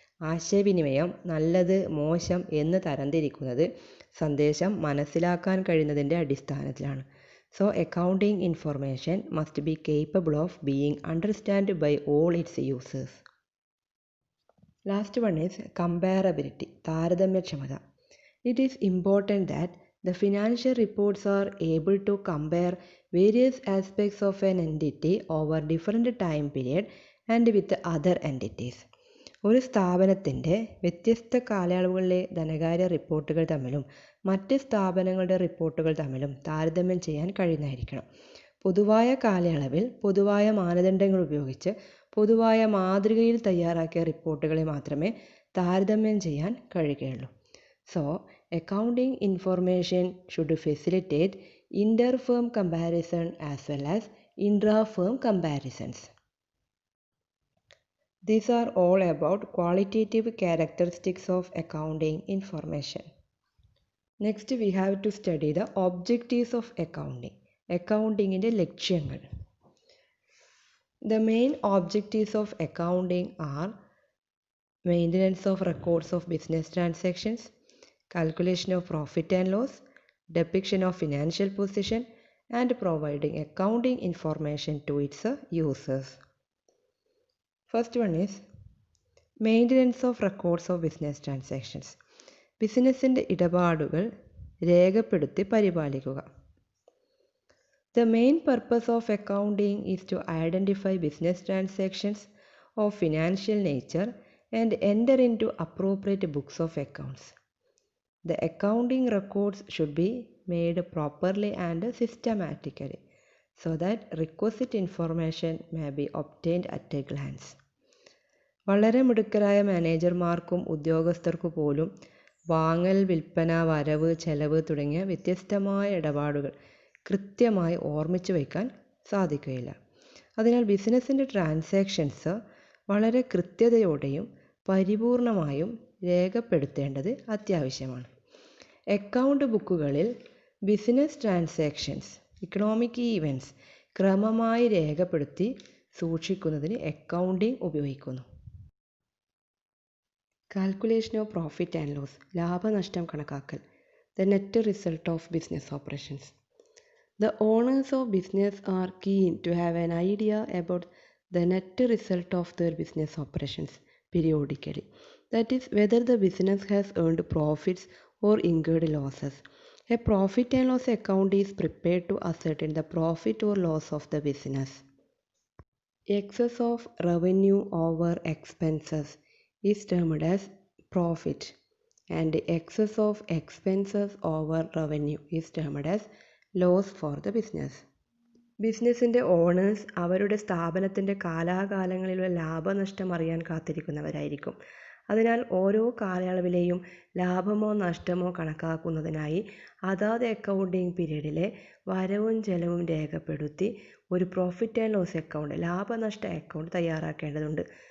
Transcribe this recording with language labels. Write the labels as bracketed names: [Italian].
[Malayalam] ആശയവിനിമയം നല്ലത് മോശം എന്ന് തരംതിരിക്കുന്നത് സന്ദേശം മനസ്സിലാക്കാൻ കഴിയുന്നതിൻ്റെ അടിസ്ഥാനത്തിലാണ്. [English] So accounting information must be capable of being understand by all its users. Last one is comparability താരതമ്യക്ഷമത. It is important that the financial reports are able to compare various aspects of an entity over different time period and with other entities. [Malayalam] ഒരു സ്ഥാപനത്തിൻ്റെ വ്യത്യസ്ത കാലയളവുകളിലെ ധനകാര്യ റിപ്പോർട്ടുകൾ തമ്മിലും മറ്റ് സ്ഥാപനങ്ങളുടെ റിപ്പോർട്ടുകൾ തമ്മിലും താരതമ്യം ചെയ്യാൻ കഴിയുന്നതായിരിക്കണം. പൊതുവായ കാലയളവിൽ പൊതുവായ മാനദണ്ഡങ്ങൾ ഉപയോഗിച്ച് പൊതുവായ മാതൃകയിൽ തയ്യാറാക്കിയ റിപ്പോർട്ടുകളെ മാത്രമേ താരതമ്യം ചെയ്യാൻ കഴിയുകയുള്ളൂ. [English] So, accounting information should facilitate inter-firm comparison as well as intra-firm comparisons. These are all about qualitative characteristics of accounting information. Next, we have to study the objectives of accounting. Accounting [Malayalam] inde ലക്ഷ്യങ്ങൾ. [English] The main objectives of accounting are maintenance of records of business transactions, calculation of profit and loss, depiction of financial position, and providing accounting information to its users. First one is maintenance of records of business transactions. [Malayalam] ബിസിനസ്സിൻ്റെ ഇടപാടുകൾ രേഖപ്പെടുത്തി പരിപാലിക്കുക. [English] The main purpose of accounting is to identify business transactions of financial nature and enter into appropriate books of accounts. The accounting records should be made properly and systematically so that requisite information may be obtained at a glance. [Malayalam] വളരെ മിടുക്കരായ മാനേജർമാർക്കും ഉദ്യോഗസ്ഥർക്കു പോലും വാങ്ങൽ, വിൽപ്പന, വരവ്, ചെലവ് തുടങ്ങിയ വ്യത്യസ്തമായ ഇടപാടുകൾ കൃത്യമായി ഓർമ്മിച്ചു വയ്ക്കാൻ സാധിക്കുകയില്ല. അതിനാൽ ബിസിനസ്സിൻ്റെ ട്രാൻസാക്ഷൻസ് വളരെ കൃത്യതയോടെയും പരിപൂർണമായും രേഖപ്പെടുത്തേണ്ടത് അത്യാവശ്യമാണ്. അക്കൗണ്ട് ബുക്കുകളിൽ ബിസിനസ് ട്രാൻസാക്ഷൻസ്, ഇക്കണോമിക് ഈവൻറ്റ്സ് ക്രമമായി രേഖപ്പെടുത്തി സൂക്ഷിക്കുന്നതിന് അക്കൗണ്ടിംഗ് ഉപയോഗിക്കുന്നു. [English] calculation of profit and loss [Malayalam] ലാഭനഷ്ടം കണക്കാക്കൽ. [English] The net result of business operations. The owners of business are keen to have an idea about the net result of their business operations periodically. That is, whether the business has earned profits or incurred losses. A profit and loss account is prepared to ascertain the profit or loss of the business. Excess of revenue over expenses is termed as profit, and excess of expenses over revenue is termed as loss for the business. [Malayalam] ബിസിനസ്സിൻ്റെ owners അവരുടെ സ്ഥാപനത്തിൻ്റെ കാലാകാലങ്ങളിലുള്ള ലാഭനഷ്ടം അറിയാൻ കാത്തിരിക്കുന്നവരായിരിക്കും. അതിനാൽ ഓരോ കാലയളവിലെയും ലാഭമോ നഷ്ടമോ കണക്കാക്കുന്നതിനായി അതാത് accounting പീരീഡിലെ വരവും ചെലവും രേഖപ്പെടുത്തി ഒരു profit and loss account, ലാഭനഷ്ട account തയ്യാറാക്കേണ്ടതുണ്ട്.